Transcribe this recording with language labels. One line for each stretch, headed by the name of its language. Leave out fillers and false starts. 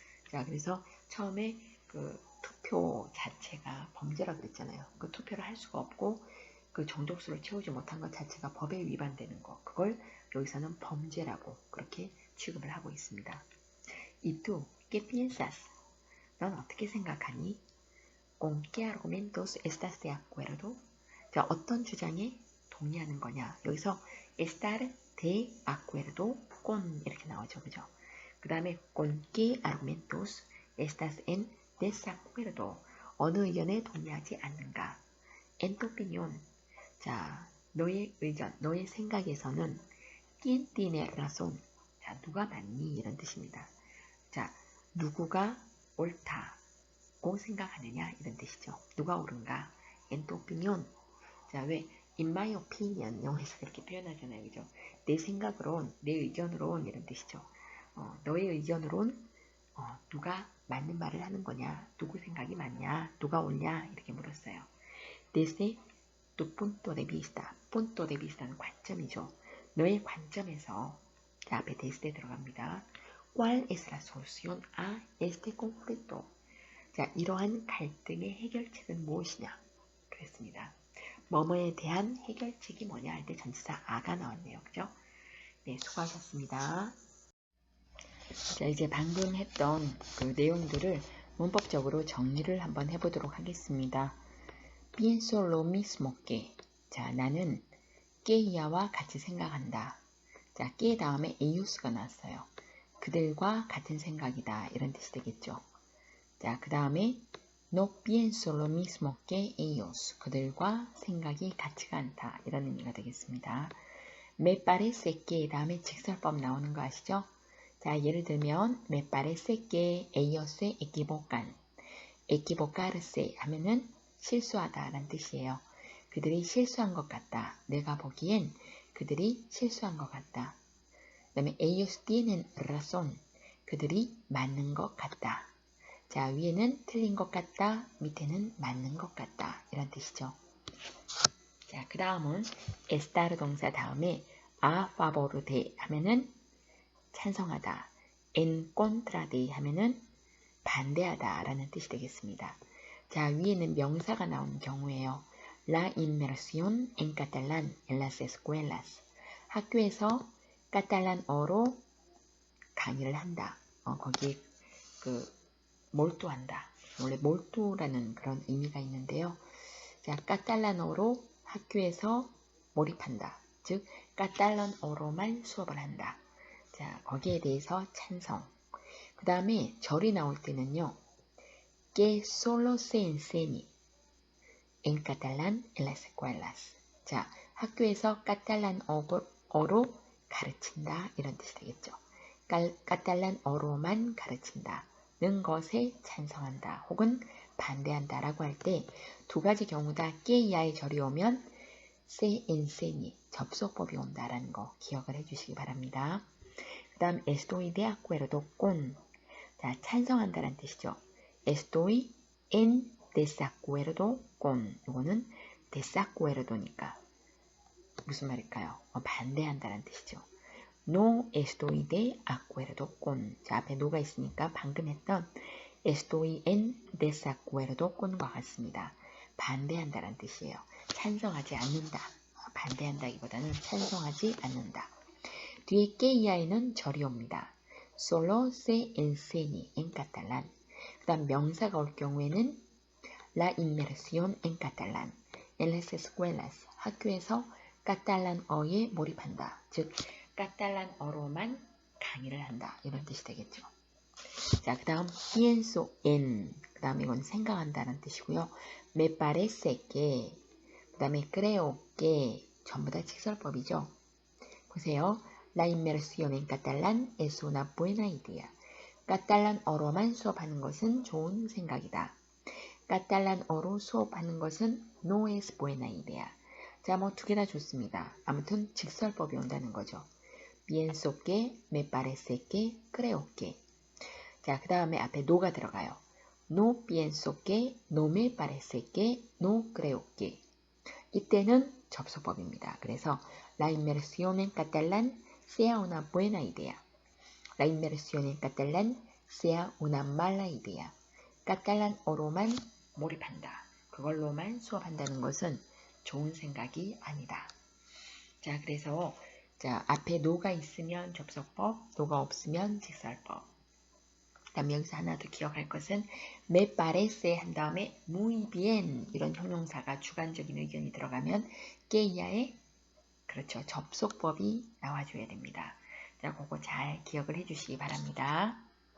Korean: 자, 그래서 처음에 그 투표 자체가 범죄라 그랬잖아요. 그 투표를 할 수가 없고 그 정족수를 채우지 못한 것 자체가 법에 위반되는 거. 그걸 여기서는 범죄라고 그렇게 취급을 하고 있습니다.
Spanish: ¿Y tú qué piensas?
Korean: 넌 어떻게 생각하니?
Spanish: ¿Con qué argumentos estás de acuerdo?
Korean: 자, 어떤 주장에 동의하는 거냐? 여기서
Spanish: estar de acuerdo con
Korean: 이렇게 나오죠, 그죠? 그 다음에
Spanish: con qué argumentos estás en desacuerdo.
Korean: 어느 의견에 동의하지 않는가?
Spanish: En tu opinión.
Korean: 자, 너의 의견, 너의 생각에서는
Spanish: ¿quién tiene razón?
Korean: 자, 누가 맞니? 이런 뜻입니다. 자, 누구가 옳다고 생각하느냐 이런 뜻이죠. 누가 옳은가?
Spanish: En tu opinión.
Korean: 자, 왜?
English: In my opinion
Korean: 영어에서 그렇게 표현하잖아요. 그죠? 내 생각으론, 내 의견으론 이런 뜻이죠. 너의 의견으론 누가 맞는 말을 하는 거냐? 누구 생각이 맞냐? 누가 옳냐? 이렇게 물었어요.
Spanish: Desde tu punto de vista.
Korean: punto de vista는 관점이죠. 너의 관점에서 자, 앞에 desde 들어갑니다.
Spanish: ¿Cuál es la solución a este conflicto?
Korean: 자, 이러한 갈등의 해결책은 무엇이냐? 그랬습니다. 뭐뭐에 대한 해결책이 뭐냐 할 때 전치사 아가 나왔네요. 그죠? 네, 수고하셨습니다. 자, 이제 방금 했던 그 내용들을 문법적으로 정리를 한번 해보도록 하겠습니다.
Spanish: Pienso lo mismo que.
Korean: 자, 나는 que야와 같이 생각한다. 자, que 다음에 ellos,가 나왔어요. 그들과 같은 생각이다. 이런 뜻이 되겠죠. 자, 그 다음에
Spanish: no pienso lo mismo que ellos.
Korean: 그들과 생각이 같지가 않다. 이런 의미가 되겠습니다. me parece que 다음에 직설법 나오는 거 아시죠? 자, 예를 들면
Spanish: me parece que ellos se equivocan.
Korean: equivocarse 하면은 실수하다 라는 뜻이에요. 그들이 실수한 것 같다. 내가 보기엔 그들이 실수한 것 같다. 그 다음에
Spanish: ellos tienen razón.
Korean: 그들이 맞는 것 같다. 자, 위에는 틀린 것 같다. 밑에는 맞는 것 같다. 이런 뜻이죠. 자, 그 다음은 estar 동사 다음에 a favor de 하면은 찬성하다. en contra de 하면은 반대하다 라는 뜻이 되겠습니다. 자, 위에는 명사가 나오는 경우에요.
Spanish: La inmersión en catalán en las escuelas.
Korean: 학교에서 카탈란어로 강의를 한다. 거기에 몰두한다. 원래 몰두라는 그런 의미가 있는데요. 자, 카탈란어로 학교에서 몰입한다. 즉, 카탈란어로만 수업을 한다. 자, 거기에 대해서 찬성. 그 다음에 절이 나올 때는요.
Spanish: Que solo se enseñe en catalán en las escuelas.
Korean: 자, 학교에서 카탈란어로 가르친다. 이런 뜻이 되겠죠. 카탈란어로만 가르친다는 것에 찬성한다. 혹은 반대한다 라고 할 때 두 가지 경우 다 que야의 절이 오면 se enseñe 접속법이 온다라는 거 기억을 해주시기 바랍니다. 그 다음
Spanish: estoy de acuerdo con.
Korean: 자, 찬성한다라는 뜻이죠.
Spanish: Estoy en desacuerdo con.
Korean: 이거는 desacuerdo니까 무슨 말일까요? 반대한다는 뜻이죠.
Spanish: No estoy de acuerdo con.
Korean: 자, 앞에 no가 있으니까 방금 했던
Spanish: estoy en desacuerdo con
Korean: 과 같습니다. 반대한다는 뜻이에요. 찬성하지 않는다. 반대한다기보다는 찬성하지 않는다. 뒤에 que야에는 절이 옵니다.
Spanish: Solo se enseñe en catalán.
Korean: 그 다음 명사가 올 경우에는
Spanish: la inmersión en catalán en las escuelas.
Korean: 학교에서 카탈란어에 몰입한다. 즉, 카탈란어로만 강의를 한다. 이런 뜻이 되겠죠. 자, 그 다음 pienso en. 그 다음 이건 생각한다는 뜻이고요.
Spanish: me parece que.
Korean: 그 다음에
Spanish: creo que.
Korean: 전부 다 직설법이죠. 보세요.
Spanish: La inmersión en catalán es una buena idea.
Korean: 카탈란어로만 수업하는 것은 좋은 생각이다. 카탈란어로 수업하는 것은
Spanish: no es buena idea.
Korean: 자, 뭐 두 개 다 좋습니다. 아무튼 직설법이 온다는 거죠.
Spanish: pienso que, me parece que, creo que.
Korean: 자, 그 다음에 앞에 no가 들어가요.
Spanish: No pienso que, no me parece que, no creo que.
Korean: 이때는 접속법입니다. 그래서
Spanish: la inmersión en catalán sea una buena idea. La inmersión en catalán sea una mala idea.
Korean: 카탈란어로만 몰입한다. 그걸로만 수업한다는 것은 좋은 생각이 아니다. 자, 그래서 자, 앞에 no가 있으면 접속법, no가 없으면 직설법. 그 다음에 여기서 하나 더 기억할 것은 me parece 한 다음에 muy bien 이런 형용사가 주관적인 의견이 들어가면 que야의 그렇죠. 접속법이 나와줘야 됩니다. 자, 그거 잘 기억을 해주시기 바랍니다.